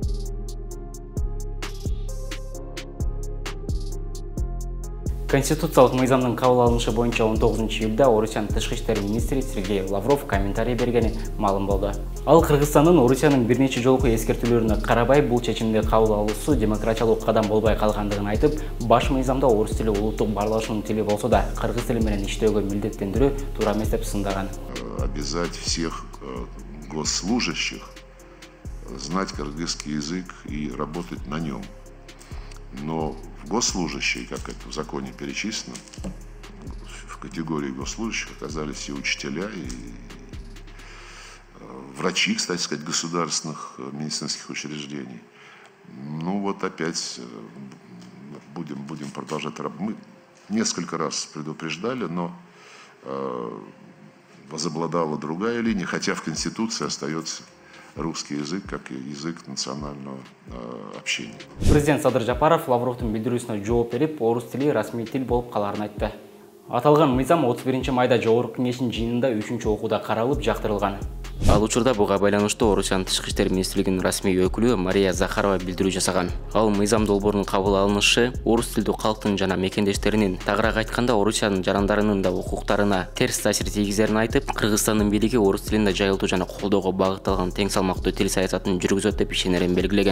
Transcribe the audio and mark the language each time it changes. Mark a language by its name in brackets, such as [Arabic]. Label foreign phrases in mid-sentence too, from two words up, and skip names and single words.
[Kyrgyz] Конституциялык мыйзамдын кабыл алынышы боюнча 19-июлда Орусиянын тышкы иштер министри Сергей Лавров комментарий бергени маалым болду. Ал Кыргызстандын Орусиянын бир нече жолку эскертүүлөрүнө карабай бул чечимди кабыл алуусу демократиялык кадам болбой калгандыгын айтып, баш мыйзамда орус тили улуттук баарлашуунун тили болсо да, кыргыз тили менен иштөөгө милдеттендирүү туура эмес деп сындаган. [Russian] Обязать всех госслужащих знать кыргызский язык и работать на нем. Но в госслужащие, как это в законе перечислено, в категории госслужащих оказались и учителя, и врачи, кстати сказать, государственных медицинских учреждений. Ну вот опять будем продолжать работать. Мы несколько раз предупреждали, но возобладала другая линия, хотя в Конституции остается русский язык как и язык национального общения. [Kyrgyz] Президент Садыр Жапаров Лавровдун билдирүүсүнө жооп берип, орус тили расмий тил болуп каларын айтты. Аталган мыйзам 31-майда жогорку кеңештин жыйынында 3-окууда каралып, жактырылган. Ал учурда буга байланыштуу Орусиянын тышкы иштер министрлигинин расмий өкүлү Мария Захарова билдирүү жасаган. Ал мыйзам долбоорунун кабыл алынышы орус тилдүү калктын жана мекендештеринин, тагыраак айтканда Орусиянын жарандарынын да укуктарына терс таасир тийгизерин айтып, Кыргызстандын бийлиги орус тилинде жайылтуу жана колдоого багытталган тең салмактуу тил саясатын жүргүзөт деп ишенерин белгилеген.